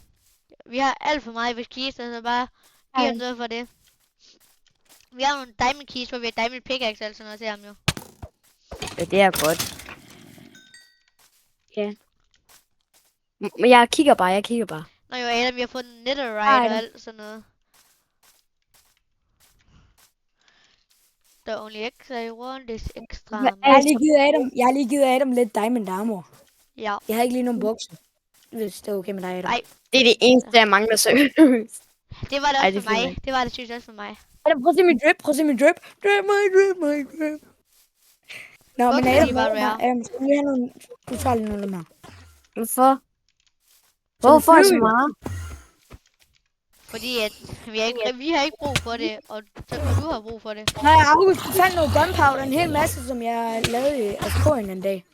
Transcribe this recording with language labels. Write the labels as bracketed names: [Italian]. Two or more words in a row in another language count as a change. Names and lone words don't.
[Danish] Vi har alt for meget ved kister, så bare giv ham noget for det. Vi har nogle diamond keys, hvor vi har diamond pickaxe og sådan noget til ham jo. Ja, det er godt. Ja. Men jeg kigger bare. Nå jo, Adam, vi har fået en netherite Hej, og Adam. alt sådan noget. [English] The only X I want is extra. [Danish] Jeg har lige givet Adam lidt diamond armor. Ja. Jeg har ikke lige nogen bukser. Hvis det er okay med dig, Adam. Nej. Det er det eneste, jeg mangler seriøst. Det var det Ej, også det for finder mig. Det var det synes jeg også for mig. Adam, prøv at se min drip. [English] Drip my drip. [Danish] Nå, men Bukser, Adam, de var rare. Adam, skal vi lige have nogle... Du tager lige nogle af dem her. Hvorfor? Så Hvorfor du så flyver? meget? Fordi at vi har ikke brug for det, og så kan du have brug for det. Nej, August, du fandt noget gunpowder, en hel masse, som jeg lavede i Askorien en dag.